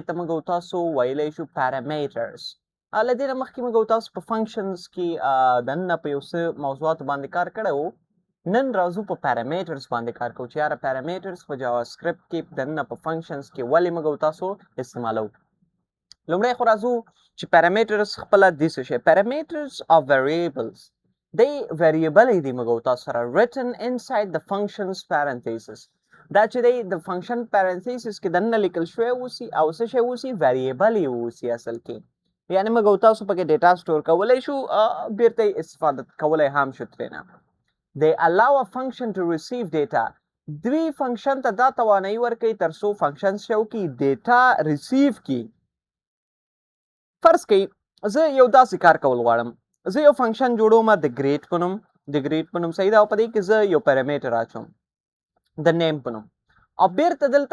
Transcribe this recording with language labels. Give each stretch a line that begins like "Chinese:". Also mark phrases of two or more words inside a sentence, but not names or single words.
Pashto: ته موږ او تاسو ویلی شو parameters له دې نه مخکې موږ او تاسو په فنکشنز کې دننه په یو څه موضوعاتو باندې کار کړی و نن راځو په parameters باندې کار کوو چې یاره parameters په جاواسکرپټ کې دننه په فنکشنز کې ولې موږ او تاسو استعمالوو لومړی خو راځو چې parameters خپله دې څه شی
English: parameters are variables
Pashto: دی variable دي موږ او تاسو سره
English: written inside the functions parenthesis
Pashto: دا چې دی د
English: function parenthesis
Pashto: کې دننه لیکل شوی اوسي او څه شی اوسي variable یې اوسي اصل کې یعنی موږ او تاسو پکې
English: data store
Pashto: کولی شو بیرته یې استفاده کولی هم شو ترېنه
English: they allow a function to receive data
Pashto: دوی فنکشن ته دا توانایي ورکوي تر څو فنکشن څه وکړي
English: data receive
Pashto: کړي فرض کړئ زه یو داسې کار کول غواړم زه یو فنکشن جوړوم د ګریډ په نوم صحیح ده او په دې کې زه یو پیرامیټر اچوم د نیم په نوم او بیرته دلته